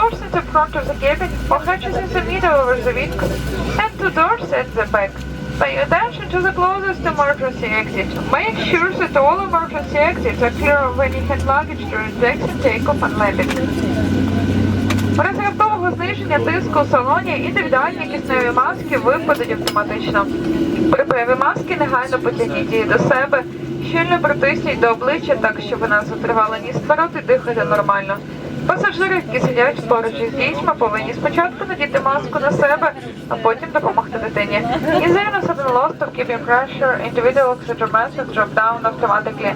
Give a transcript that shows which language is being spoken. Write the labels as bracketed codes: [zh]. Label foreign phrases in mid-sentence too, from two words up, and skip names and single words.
[en] at the front of the cabin or hatches in the middle over the wing, and 2 doors at the back. Pay attention to the closest emergency exit. Make sure that all emergency exits are clear of any hand luggage during the exit, takeoff and landing. [uk] У разі раптового зниження тиску у салоні індивідуальні кисневі маски випадуть автоматично. При появі маски негайно потягніть її до себе, щільно притисніть до обличчя так, щоб вона затривала ніс вперед і дихати нормально. Пасажири, які сидять поруч із дітьми, повинні спочатку надіти маску на себе, а потім допомогти дитині. [en] In the event of sudden loss of keeping pressure, individual oxygen masks drop down automatically.